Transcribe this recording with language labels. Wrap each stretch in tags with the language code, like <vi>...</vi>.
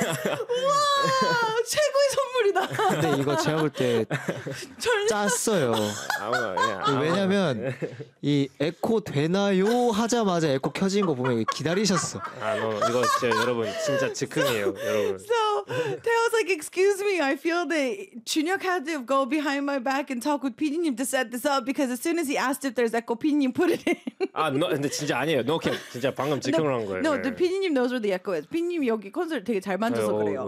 <ko>우와, 최고의 선물이다. 근데 이거 제가 볼 때 짰어요. 아마, yeah, 아마. 왜냐면 이 에코 되나요 하자마자 에코 켜진 거 보면 기다리셨어. 아, 너 no, 이거 진짜 여러분 진짜 즉흥이에요,</ko> <en>so,</en> <ko>여러분.</ko> <en>So, Teo was like, excuse me, I feel that Chunhyuk had to go behind my back and talk with PD님 to set this up because as soon as he asked if there's echo, PD님 put it in.</en> <ko>아, no, 근데 진짜 아니에요.</ko> <en>No cap.</en> <ko>진짜 방금 즉흥을 한 거예요.</ko> <en>No, 네. The PD님 knows where the echo is.</en> <ko>PD님 여기 콘서트 되게 잘 만져서 그래요.</ko>